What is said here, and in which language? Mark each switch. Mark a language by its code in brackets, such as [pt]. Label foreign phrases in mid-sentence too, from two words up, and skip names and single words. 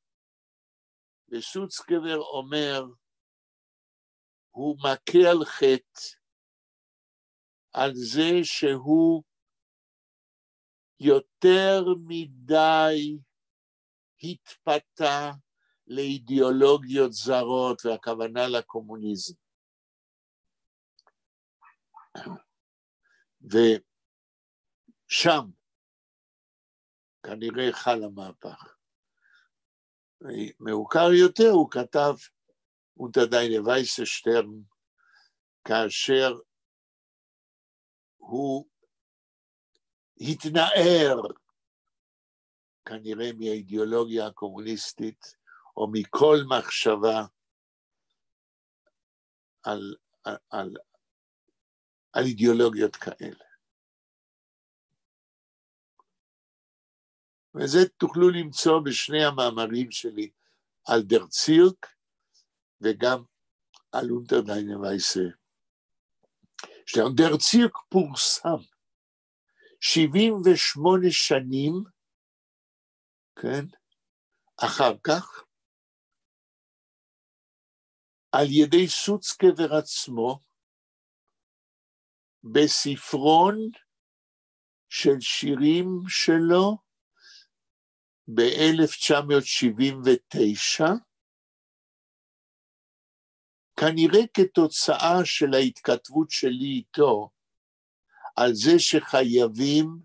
[he] וסוצקבר אומר, הוא מכה על חטא על זה שהוא יותר מדי התפתה לאידיאולוגיות זרות, והכוונה לקומוניזם. ושם כנראה חל המהפך. מאוחר יותר הוא כתב unter deine weiße Stern, כאשר הוא התנער כנראה מהאידיאולוגיה הקומוניסטית, או מכל מחשבה על אידיאולוגיות כאלה. וזה תוכלו למצוא בשני המאמרים שלי, על דר צירק, וגם על unter deine weiße Stern. דר צירק פורסם 78 שנים, כן, אחר כך, על ידי סוצקבר עצמו, בספרון של שירים שלו, ב-1979, כנראה כתוצאה של ההתכתבות שלי איתו, על זה שחייבים